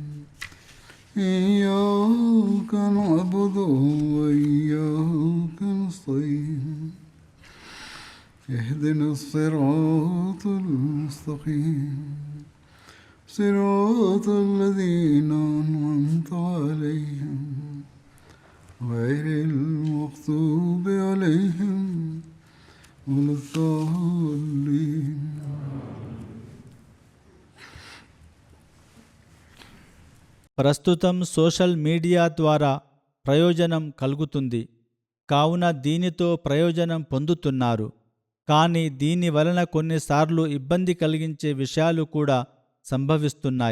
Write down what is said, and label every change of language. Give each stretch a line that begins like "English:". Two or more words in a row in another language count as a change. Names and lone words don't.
Arabic: إياك نعبد وإياك نستعين اهدنا الصراط المستقيم صراط الذين أنعمت عليهم غير المغضوب عليهم ولا الضالين.
Telugu: ప్రస్తుతం
English: social media
Telugu: ద్వారా ప్రయోజనం కలుగుతుంది కావున దీనితో ప్రయోజనం పొందుతున్నారు. కానీ దీని వలన కొన్నిసార్లు ఇబ్బంది కలిగించే విషయాలు కూడా సంభవిస్తున్నాయి.